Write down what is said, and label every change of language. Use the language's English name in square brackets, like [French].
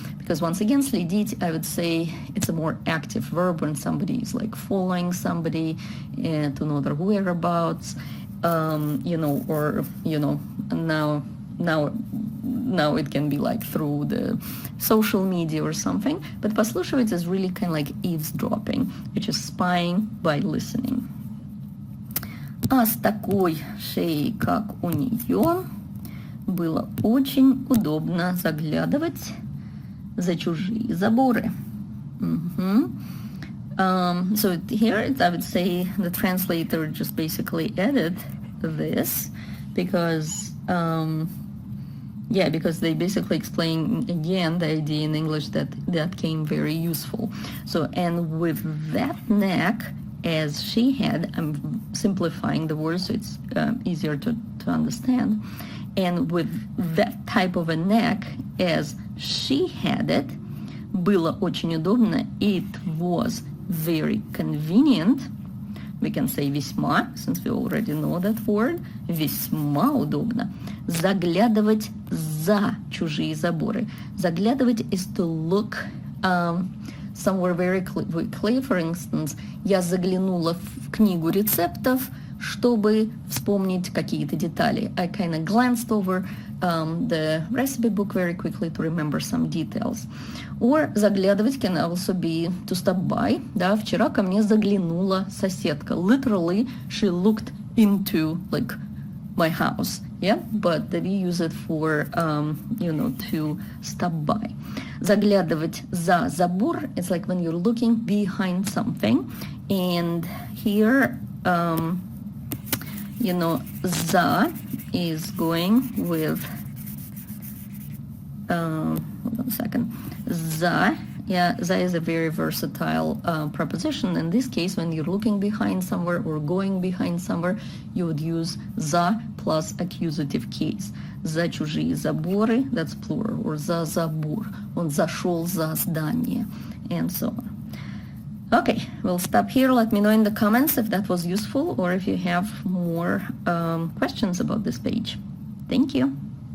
[English] Because once again, следить, I would say it's a more active verb when somebody is like following somebody to know their whereabouts, now it can be like through the social media or something, but послушивать is really kind of like eavesdropping, which is spying by listening. [Russian] А с такой шеей, как у нее, было очень удобно заглядывать за чужие заборы. [English] So here I would say the translator just basically added this because because they basically explain again the idea in English that came very useful. So, and with that neck, as she had, I'm simplifying the words so it's easier to understand, and with that type of a neck, as she had it, [Russian] было очень удобно, [English] it was very convenient. We can say весьма, since we already know that word. [Russian] Весьма удобно. Заглядывать за чужие заборы. [English] Заглядывать is to look somewhere very clear. For instance, [Russian] я заглянула в книгу рецептов, чтобы вспомнить какие-то детали. [English] I kind of glanced over the recipe book very quickly to remember some details. Or заглядывать can also be to stop by. [Russian] Да, вчера ко мне заглянула соседка. [English] Literally, she looked into like my house. Yeah, but we use it for to stop by. [Russian] Заглядывать за забор, [English] it's like when you're looking behind something, and here за is going with hold on a second. За is a very versatile preposition. In this case, when you're looking behind somewhere or going behind somewhere, you would use за plus accusative case. [Russian] За чужие заборы, [English] that's plural, or [Russian] за забор. Он зашел за здание, [English] and so on. Okay, we'll stop here. Let me know in the comments if that was useful or if you have more questions about this page. Thank you.